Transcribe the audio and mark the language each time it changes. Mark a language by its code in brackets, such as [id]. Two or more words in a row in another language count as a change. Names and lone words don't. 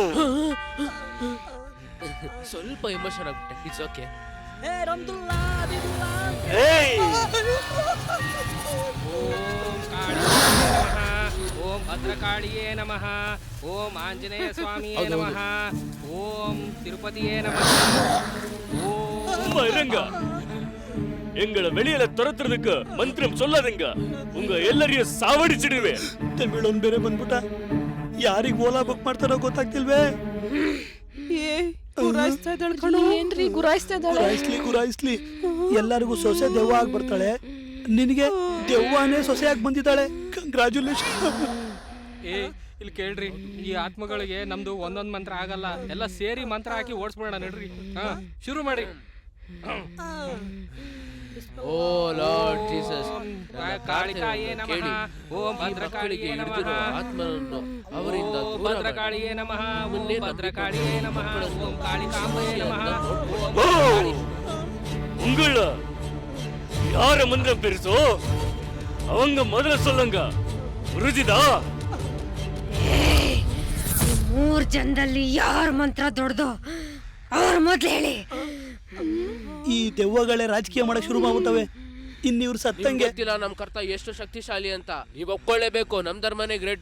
[kn] ಸ್ವಲ್ಪ ಎಮೋಷನ್ ಆಗ್ಬಿಟ್ಟೆ, [en] it's okay. [sa] ಓಂ ಭದ್ರಕಾಳಿಯೇ ನಮಃ. ಓಂ ಆಂಜನೇಯ ಸ್ವಾಮಿಯೇ ನಮಃ. ಓಂ ತಿರುಪತಿಯೇ ನಮಃ. [ta] சும்மா இருங்க. எங்களை வெளியில துரத்துறதுக்கு மந்திரம் சொல்லாதீங்க. உங்க எல்லாரையும் சாவடிச்சிடுவேன். [kn] ತಮಿಳೊಂದು ಬೇರೆ ಬಂದ್ಬಿಟ್ಟ. ಯಾರಿಗೆ ಓಲಾ ಬುಕ್ ಮಾಡ್ತಾರೋ ಗೊತ್ತಾಗ್ತಿಲ್ವೇ. ಏನ್ರಿ ಗುರಾಯಿಸ್ತಾ ಇದ್ದಾಳೆ? ಗುರಾಯಿಸ್ಲಿ ಎಲ್ಲರಿಗೂ ಸೊಸೆ ದೆವ್ವ ಆಗಿ ಬರ್ತಾಳೆ. ನಿನಗೆ ದೆವ್ವನೇ ಸೊಸೆಯಾಗಿ ಬಂದಿದ್ದಾಳೆ. ಕಂಗ್ರಾಚುಲೇಷನ್. ಇಲ್ಲಿ ಕೇಳ್ರಿ, ಈ ಆತ್ಮಗಳಿಗೆ ನಮ್ದು ಒಂದೊಂದ್ ಮಂತ್ರ ಆಗಲ್ಲ, ಎಲ್ಲ ಸೇರಿ ಮಂತ್ರ ಹಾಕಿ ಓಡಿಸ್ಬಿಡೋಣ ನಡ್ರಿ. ಶುರು ಮಾಡಿ. [en] O Lord Jesus, [sa] ಕಾಳಿಕಾಯೇ ನಮಃ. ಓಂ ಭದ್ರಕಾಳಿಯೇ ನಮಃ. [kn] ಆತ್ಮನನ್ನು ಅವರಿಂದ ದೂರ ಮಾಡಿ. [sa] ಭದ್ರಕಾಳಿಯೇ ನಮಃ. ಓಂ ಭದ್ರಕಾಳಿಯೇ ನಮಃ. ಓಂ ಕಾಳಿಕಾಂಬೆಯೇ ನಮಃ. [ta] உங்கள யார மந்திரம் பெருசோ அவங்க முதல்ல சொல்லுங்க. புரிஞ்சுதா? [kn] ಮೂರ್ ಜನದಲ್ಲಿ ಯಾರ ಮಂತ್ರ ದೊಡ್ಡದು ಅವ್ರ ಮೊದ್ಲು ಹೇಳಿ. ಈ ದೆವ್ವಗಳೇ ರಾಜಕೀಯ ಮಾಡಕ್ ಶುರು ಮಾಡ್ಬಿಟ್ಟವೆ. ಇನ್ನಿವ್ರು ಸತ್ತಂಗೆ. ಗೊತ್ತಿಲ್ಲ ನಮ್ ಕರ್ತ ಎಷ್ಟು ಶಕ್ತಿಶಾಲಿ ಅಂತ. ನೀವ್ ಒಪ್ಕೊಳ್ಳೇಬೇಕು, ನಮ್ ಧರ್ಮನೇ ಗ್ರೇಟು.